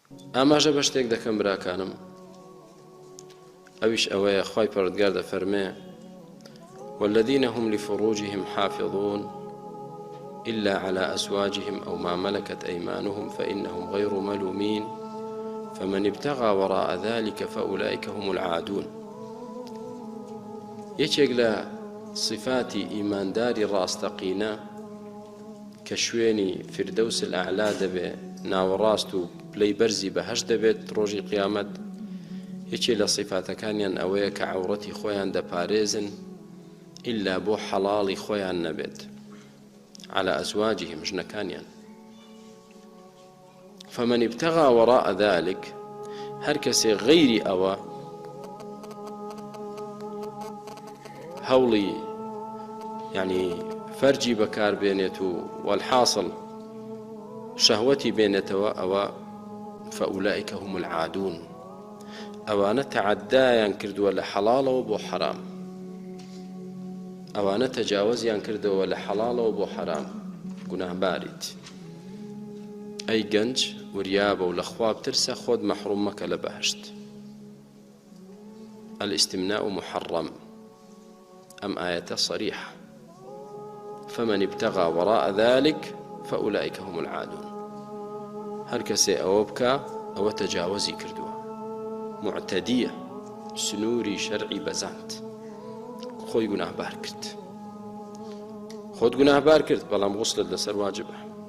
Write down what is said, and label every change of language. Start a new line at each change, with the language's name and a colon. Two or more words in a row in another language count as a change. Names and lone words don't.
Central Kurdish: ئاماژە بە شتێک دەکەم براکانم، ئەویش ئەوەیە خوای پەروەردگار دەفەرمێ
Arabic: والذين هم لفروجهم حافظون إلا على أزواجهم أو ما ملكت أيمانهم فإنهم غير ملومين فمن ابتغى وراء ذلك فأولئك هم العادون.
Central Kurdish: یەکێک لە صفاتی ئیمانداری ڕاستەقینە کە شوێنی
Arabic: فردەوس الأعلا
Central Kurdish: دەبێ، ناوەڕاست و پلەی بەرزی بەهەشت دەبێت ڕۆژی قیامەت، یەکێک لە صفاتەکانیان ئەوەیە کە عەورەتی خۆیان دەپارێزن ئیلا بۆ حەڵاڵی خۆیان نەبێت،
Arabic: على أزواجهم ژنەکانیان. فمن ابتغى وراء ذلك
Central Kurdish: هەر کەسێ غەیری ئەوە هەوڵی یعنی فەرجی بەکار بێنێت و والحاصل شەهوەتی بێنێتەوە، ئەوە
Arabic: فأولئك هم العادون،
Central Kurdish: ئەوانە تەعەدایان کردووە لە حەڵاڵەوە بۆ حەرام، ئەوانە تەجاوزیان کردەوە لە حەڵاڵەوە بۆ حەرام، گوناهباریت. ئەی گەنج وریابە و لە خوا بترسە، خۆت مەحروم مەکە لە بەهشت.
Arabic: الاستمناء محرم، أم آية صريحة. فمن ابتغى وراء ذلك فأولئك هم العادون.
Central Kurdish: هر کەسێ ئەوە بکە ئەوە تەجاوزی کردووە، معتەدیە، سنووری شەرعی بەزاند، خۆی گوناهبار کرد، خۆت گوناهبار کرد، بەڵام غوسلت لەسەر واجبە.